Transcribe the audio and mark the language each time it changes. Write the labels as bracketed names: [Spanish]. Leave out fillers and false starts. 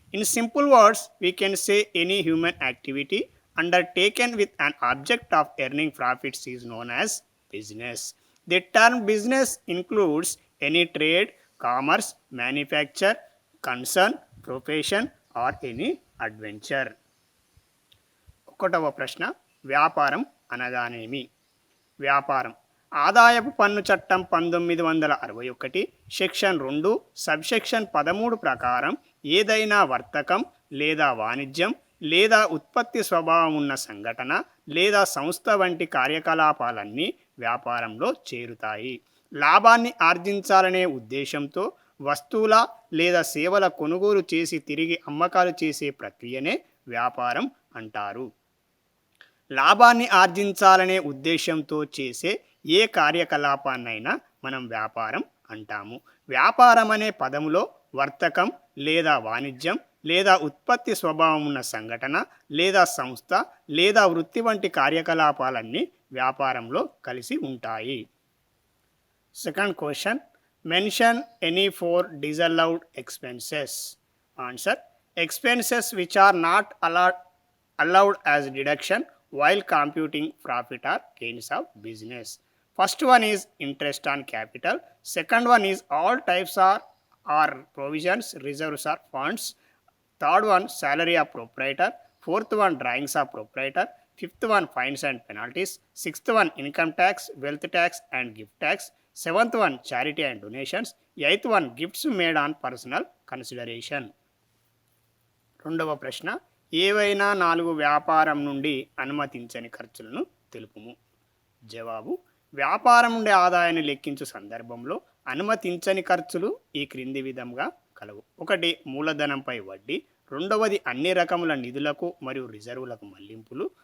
[English] In simple words, we can say any human activity undertaken with an object of earning profits is known as business. The term business includes any trade, commerce, manufacture, concern, profession or any adventure. [Telugu] ఒకటవ ప్రశ్న, వ్యాపారం అనగానేమి? వ్యాపారం ఆదాయపు పన్ను చట్టం 1961 section 2 subsection 13 ప్రకారం ఏదైనా వర్తకం లేదా వాణిజ్యం లేదా ఉత్పత్తి స్వభావం ఉన్న సంఘటన లేదా సంస్థ వంటి కార్యకలాపాలన్నీ వ్యాపారంలో చేరుతాయి. లాభాన్ని ఆర్జించాలనే ఉద్దేశంతో వస్తువుల లేదా సేవల కొనుగోలు చేసి తిరిగి అమ్మకాలు చేసే ప్రక్రియనే వ్యాపారం అంటారు. లాభాన్ని ఆర్జించాలనే ఉద్దేశంతో చేసే ఏ కార్యకలాపాన్నైనా మనం వ్యాపారం అంటాము. వ్యాపారం అనే పదములో వర్తకం లేదా వాణిజ్యం లేదా ఉత్పత్తి స్వభావం ఉన్న సంఘటన లేదా సంస్థ లేదా వృత్తి వంటి కార్యకలాపాలన్నీ వ్యాపారంలో కలిసి ఉంటాయి. [English] Second question, mention any 4 disallowed expenses. Answer, expenses which are not allowed as deduction while computing profit or gains of business. First one is interest on capital. Second one is all types or provisions, reserves or funds. Third one, salary of proprietor. Fourth one, drawings of proprietor. Fifth one, fines and penalties. Sixth one, income tax, wealth tax and gift tax. Seventh one, charity and donations. Eighth one, gifts made on personal consideration. [Telugu] రెండవ ప్రశ్న, ఏవైనా 4 వ్యాపారం నుండి అనుమతించని ఖర్చులను తెలుపుము. జవాబు, వ్యాపారం నుండి ఆదాయాన్ని లెక్కించు సందర్భంలో అనుమతించని ఖర్చులు ఈ క్రింది విధంగా కలవు. 1, మూలధనంపై వడ్డీ. రెండవది, అన్ని రకముల నిధులకు మరియు రిజర్వులకు మళ్లింపులు.